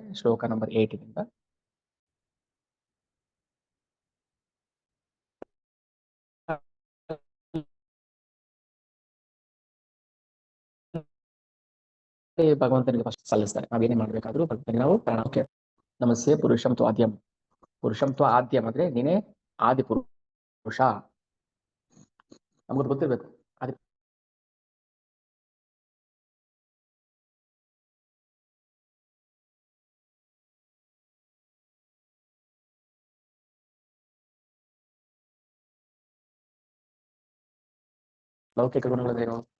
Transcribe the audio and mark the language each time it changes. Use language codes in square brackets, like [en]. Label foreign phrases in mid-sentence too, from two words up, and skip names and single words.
[kn] ಶ್ಲೋಕ ನಂಬರ್ 8 ದಿಂದ ಭಗವಂತನಿಗೆ ಫಸ್ಟ್ ಸಲ್ಲಿಸ್ತಾರೆ. ನಾವೇನೇ ಮಾಡ್ಬೇಕಾದ್ರೂ ಭಗವಂತನಿಗೆ ನಾವು ಪ್ರಾಣ ನಮಸ್ತೆ [sa] ಪುರುಷಂ ತು ಆದ್ಯಂ. ಪುರುಷಂ ತು ಆದ್ಯಂ [kn] ಅಂದ್ರೆ ನೀನೇ ಆದಿ ಪುರುಷ. ನಮ್ಗೆ ಗೊತ್ತಿರ್ಬೇಕು ಆದಿ ಲೌಕಿಕ ಗುಣಗಳೇನು?